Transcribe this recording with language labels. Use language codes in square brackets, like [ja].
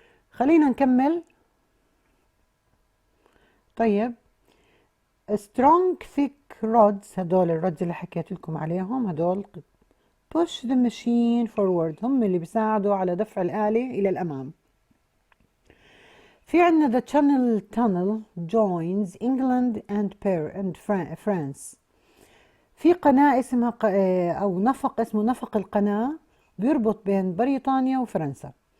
[ar] خلينا نكمل. طيب [en] strong thick rods، [ar] هدول الرودز اللي حكيت لكم عليهم، هدول [en] push the machine forward، [ar] هم اللي بيساعدوا على دفع الآلة إلى الأمام. في عندنا [en] the Channel Tunnel joins England and France. [ar] في قناة اسمها أو نفق اسمه نفق القناة بيربط بين بريطانيا وفرنسا.